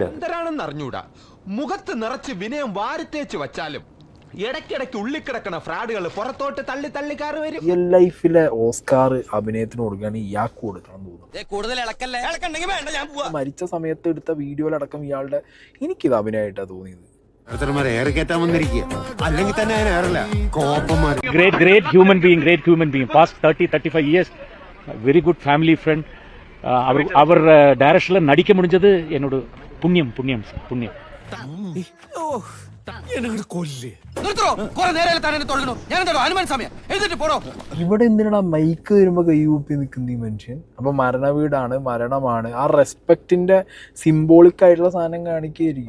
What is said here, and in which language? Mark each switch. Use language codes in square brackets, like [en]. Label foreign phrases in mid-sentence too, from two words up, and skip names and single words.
[ml] എന്താണെന്ന് അറിഞ്ഞൂടാ, മുഖത്ത് നിറച്ച് വിനയം വാരിത്തേച്ച് വച്ചാലും ഇടയ്ക്കിടയ്ക്ക് ഉള്ളിക്കിടക്കണ ഫ്രാഡുകൾ പുറത്തോട്ട് തള്ളി തള്ളിക്കാറ് വരും. [en] real life [ml] ഓസ്കാർ അഭിനയത്തിന് കൊടുക്കുകയാണെങ്കിൽ ഇയാൾക്ക് കൊടുക്കണം തോന്നുന്നു. മരിച്ച സമയത്ത് എടുത്ത വീഡിയോയിലടക്കം ഇയാളുടെ എനിക്കിത് അഭിനയമായിട്ടാണ് തോന്നിയത്. [en] Great human being, past 30-35 years, very good family friend. [ta] அவர் டைரக்ஷன்ல நடிக்க முடிஞ்சது என்னோட புண்ணியம். [ml] ഇവിടെ എന്തിനാ മൈക്ക് വരുമ്പോ കൈകൂപ്പി നിൽക്കുന്ന ഈ മനുഷ്യൻ? അപ്പൊ മരണവീടാണ്, മരണമാണ്, ആ [en] respect symbolic [ml] ആയിട്ടുള്ള സാധനം കാണിക്കുകയായിരിക്കും.